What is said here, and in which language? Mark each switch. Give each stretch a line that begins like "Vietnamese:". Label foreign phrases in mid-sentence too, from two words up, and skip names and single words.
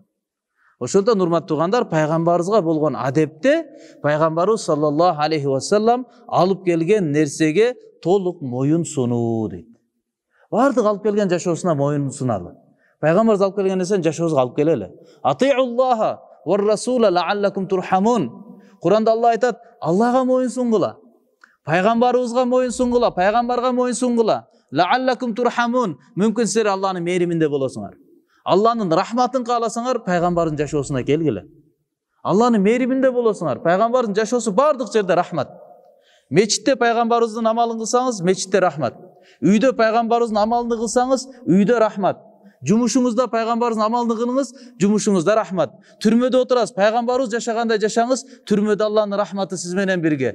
Kyrgyz: Ошондон урматтуу туугандар, пайгамбарыбызга болгон адепте пайгамбарыбыз
Arabic: صلى الله عليه وسلم
Kyrgyz: алып келген нерсеге толук моюн сунуу дейт. Бардык алып келген жашоосуна моюн суналы. Пайгамбарыбыз алып келген нерсени жашообузга алып келели.
Arabic: أطيعوا الله والرسول لعلكم ترحمون.
Kyrgyz: Куранда Алла айтат, Аллага моюн сунгула. Пайгамбарыбызга моюн сунгула, пайгамбарга моюн сунгула.
Arabic: لعلكم ترحمون.
Kyrgyz: Мүмкүн силер Алланын мээриминде болосуңар. Алланын рахматын кааласаңар, пайгамбардын жашоосуна келгиле. Алланын мээриминде болосуңар. Пайгамбардын жашоосу бардык жерде рахмат. Мечитте пайгамбарыбыздын амалын кылсаңыз, мечитте рахмат. Үйдө пайгамбарыбыздын амалын кылсаңыз, үйдө рахмат. Жумушуңузда пайгамбарыбыздын амалын кылыңыз, жумушуңузда рахмат. Түрмөдө отурасыз, пайгамбарыбыз жашагандай жашаңыз, түрмөдө Аллахтын рахматы сиз менен бирге.